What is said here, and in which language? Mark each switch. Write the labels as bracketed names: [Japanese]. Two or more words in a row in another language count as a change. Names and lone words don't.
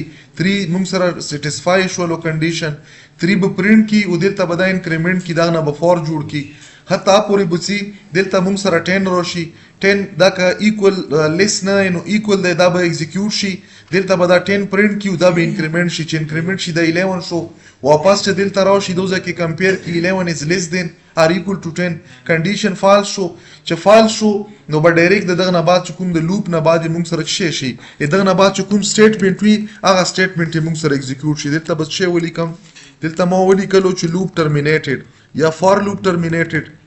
[Pashto] 3 موږ سره سټیسفای شولو کنډیشن 3 به پرینټ کی، او دلته به دا انکریمنټ کی، دا نه به فور جوړ کی حتی پورې بچي. دلته موږ سره 10 راشي، 10 دا که [English] equal less [Pashto] نه نو ایکوال دی دا به ایگزیکیوټ شي. دلته به دا 10 پرینټ کی، دا به انکریمنټ شي. چې انکریمنټ شي دا 11 شو، واپس چې دلته راشي دوزه کې کمپیر کی 11 [English] is less than are equal to [Pashto] 10. [English] condition false [Pashto] شو، چې فالس شو نو به ډایرکټ دغه نه بعد چې کوم د لوپ نه بعد موږ سره څه شي دغه نه بعد چې کوم سټیټمنټ وي هغه سټیټمنټ موږ سره ایگزیکیوټ شي. دلته بس څه ولیکم، دلته ما ولیکلو چې [English] loop terminated [Pashto] یا [English] for loop terminated.